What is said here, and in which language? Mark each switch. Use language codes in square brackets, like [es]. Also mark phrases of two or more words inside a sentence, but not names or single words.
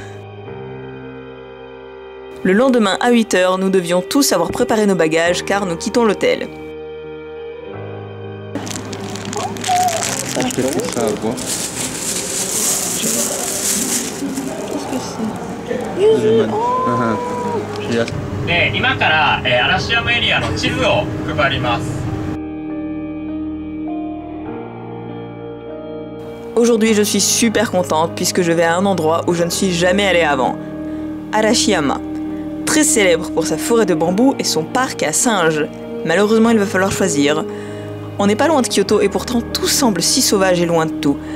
[fr] Le lendemain à 8 h, nous devions tous avoir préparé nos bagages car nous quittons l'hôtel. Je te fais ça à boire. Qu'est-ce que c'est? [ja] で、今から嵐山エリアの地図を配ります。 [fr] Aujourd'hui, je suis super contente puisque je vais à un endroit où je ne suis jamais allée avant. Arashiyama, très célèbre pour sa forêt de bambou et son parc à singes. Malheureusement, il va falloir choisir. On n'est pas loin de Kyoto et pourtant tout semble si sauvage et loin de tout.